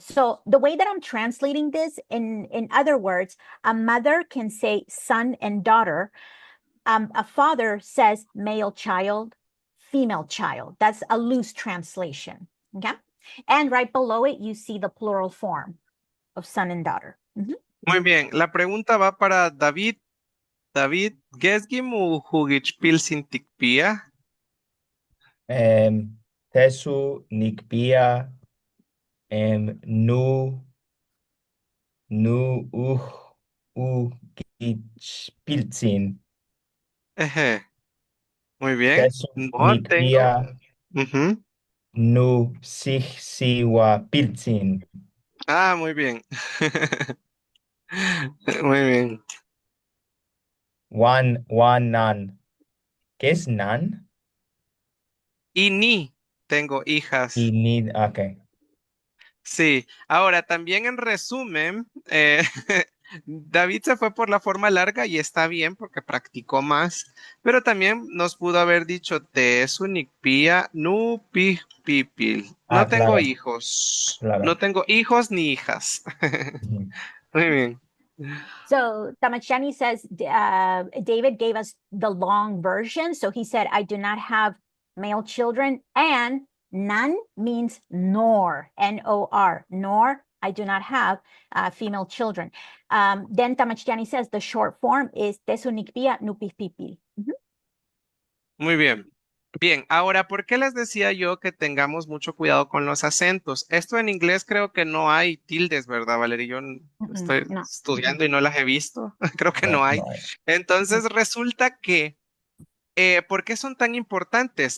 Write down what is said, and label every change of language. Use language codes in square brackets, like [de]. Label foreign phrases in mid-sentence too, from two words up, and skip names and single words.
[en] So the way that I'm translating this, in other words, a mother can say son and daughter. A father says male child, female child. That's a loose translation, okay? And right below it, you see the plural form of son and daughter. [es] Muy bien, la pregunta va para David. David, [nhe] ¿gesgim u pilsin tikpia? Tesu nikpia nu pilsin. [es] Muy bien. [nhe] Tesu [es] No tengo. [nhe] nikpia nu pilsin. [es] Muy bien. Muy bien. One nan. ¿Qué es nan? Y ni tengo hijas. Y ni, ok. Sí. Ahora, también en resumen, David se fue por la forma larga y está bien porque practicó más, pero también nos pudo haber dicho [nhe] Tesunikpia nu pipil. [es] No Ah, tengo claro, hijos. No claro. tengo hijos ni hijas. Ujú. Muy bien. [en] So Tamachani says David gave us the long version. So he said, I do not have male children, and none means nor, N-O-R, nor I do not have female children. Then Tamachani says the short form is [nhe] Tesunikpia nupipipil. [es] Muy bien. Bien, ahora, ¿por qué les decía yo que tengamos mucho cuidado con los acentos? Esto en inglés creo que no hay tildes, ¿verdad, Valeria? Yo estoy No. estudiando y no las he visto. Creo que No, no hay. no hay. Entonces resulta que, ¿por qué son tan importantes?